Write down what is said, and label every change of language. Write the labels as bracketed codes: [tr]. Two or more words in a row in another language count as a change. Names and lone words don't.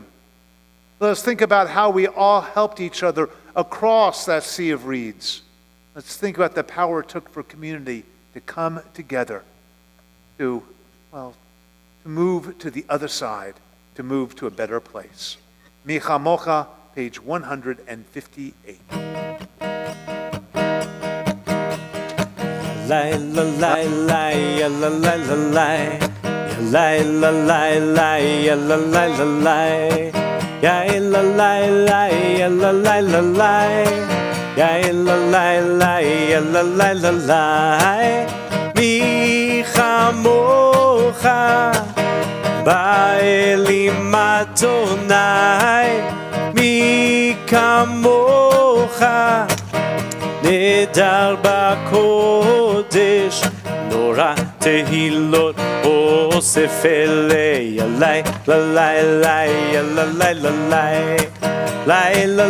[en] Let us think about how we all helped each other across that sea of reeds. Let's think about the power it took for community to come together, to move to the other side, to move to a better place. Mi Chamocha, page 158. Lai la lai lai ya la lai la lai ya lai la lai lai ya la lai la lai ya la lai lai ya la lai la lai ya la lai lai ya la lai la lai [he] מי כמוכה באלים אדוני מי כמוכה נדר בקודש, נורא תהילות אוסף אלי, לי, לי, לי, לי, לי,